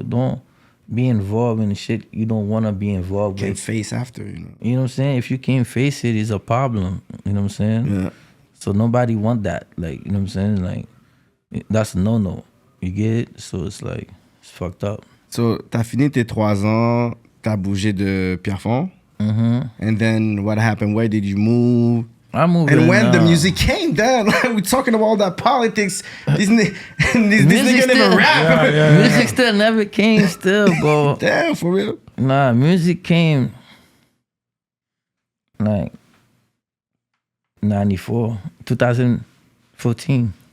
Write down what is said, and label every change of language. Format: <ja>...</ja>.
<en>Don't be involved in the shit you don't wanna be involved Can't with. face after, You know what I'm saying? If you can't face it, it's a problem. You know what I'm saying? Yeah. So nobody want that. Like, you know what I'm saying? Like, that's a no-no. You get it? So it's like, it's fucked up.</en> <fr>So, t'as fini tes 3 ans, t'as bougé de Pierrefonds.</fr> <en>And then what happened? Where did you move? I moved And in, when the music came down, we're talking about all that politics. These niggas never rap. Music still never came still, bro. Damn, for real. Nah, music came like 94, 2014.</en>